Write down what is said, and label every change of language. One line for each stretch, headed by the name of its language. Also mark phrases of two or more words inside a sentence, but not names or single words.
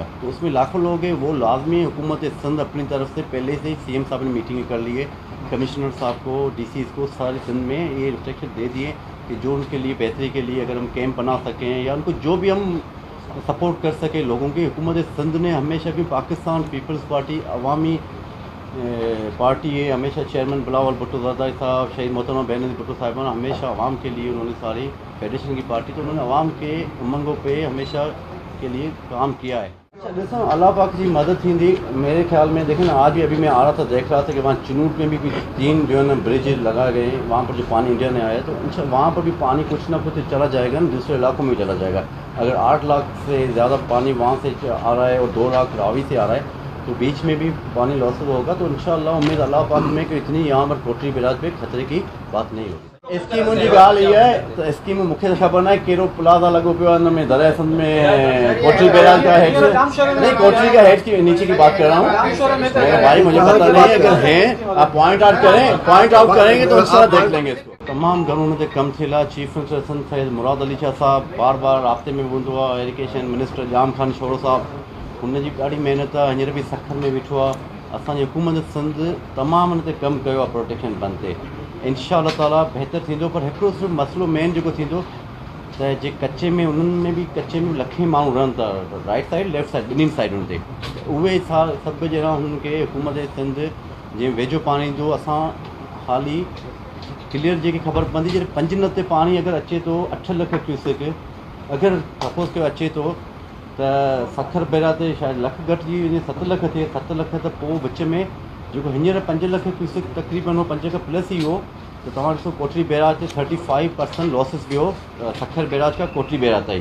Urdu: تو اس میں لاکھوں لوگ ہیں، وہ لازمی حکومت سندھ اپنی طرف سے پہلے سے ہی سی ایم صاحب نے میٹنگ کر لی ہے، کمشنر صاحب کو، ڈی سیز کو، سارے سندھ میں یہ انسٹرکشن دے دیے کہ جو ان کے لیے بہتری کے لیے اگر ہم کیمپ بنا سکیں یا ان کو جو بھی ہم سپورٹ کر سکے لوگوں کی. حکومت سندھ نے ہمیشہ بھی پاکستان پیپلز پارٹی عوامی پارٹی ہے، ہمیشہ چیئرمین بلاول بھٹو زرداری صاحب، شہید محترمہ بینظیر بھٹو صاحبان, ہمیشہ عوام کے لیے انہوں نے ساری فیڈریشن کی پارٹی، تو انہوں نے عوام کے امنگوں پے ہمیشہ کے لیے کام کیا ہے.
Sindhi: अच्छा ॾिसो, अल्लाह पाक जी मदद थी
Urdu: میرے خیال میں۔ دیکھیں نا، آج بھی ابھی میں آ رہا تھا، دیکھ رہا تھا کہ وہاں چنیوٹ میں بھی کچھ 3 جو ہے نا برج لگا گئے ہیں، وہاں پر جو پانی انڈیا نے آیا، تو اچھا وہاں پر بھی پانی کچھ نہ کچھ چلا جائے گا نا، دوسرے علاقوں میں چلا جائے گا. اگر 8 لاکھ سے زیادہ پانی وہاں سے آ رہا ہے اور 2 لاکھ راوی سے آ رہا ہے، تو بیچ میں بھی پانی لاس ہوگا. تو انشاءاللہ امید اللہ پاک میں کہ اتنی یہاں پر کوٹری بیراج پے خطرے کی بات نہیں ہوگی.
Sindhi: स्कीम जी ॻाल्हि इहा आहे त स्कीम मूंखे ख़बर न आहे कहिड़ो प्लाज़ा लॻो पियो आहे हिन में दरियासंद में,
Urdu: کوٹری بیراج کا ہیڈ نہیں، کوٹری کا ہیڈ کی نیچے کی بات کر رہا ہوں میرا بھائی، مجھے پتا نہیں ہے. اگر ہیں آپ
English: point out
Urdu: کریں گے تو انشاءاللہ دیکھ لیں گے اس کو.
Sindhi: तमामु घणो हुन ते कमु थियल आहे।
English: chief minister
Sindhi: सिंध सैयद मुराद अली शाह साहब बार बार राब्ते में हूंदो आहे,
English: irrigation minister
Sindhi: जाम खान शोरो साहब, हुनजी ॾाढी महिनत आहे। हींअर बि सखर में वेठो आहे। असांजी हुकूमत सिंध तमामु हुन ते कमु कयो आहे प्रोटेक्शन बंदि ते। इंशाअल्लाह ताला बहितर थींदो। पर हिकिड़ो सिर्फ़ु मसइलो मेन जेको थींदो त जे कच्चे में, उन्हनि में बि कच्चे में लखे माण्हू रहनि था,
English: right side left side
Sindhi: ॿिन्हिनि साइडुनि ते, उहे सभु ॼणा हुननि खे हुकूमत सिंध जीअं वेझो पाणी ईंदो, असां हाली क्लियर जेकी ख़बर पवंदी, जॾहिं 5 ते पाणी अगरि अचे थो 8 लख क्यूसेक, अगरि सपोज़ कयो अचे थो त सखर बैरा ते शायदि लख घटिजी वञे, 7 लख थिए, 7 लख त पोइ विच में जेको हींअर 5 लख क्यूसेक तक़रीबन हो, 5 खां प्लस ई हो, त तव्हां ॾिसो कोटरी बैराज ते 35% लॉसिस वियो सखर बैराज खां कोटरी बैराज ताईं।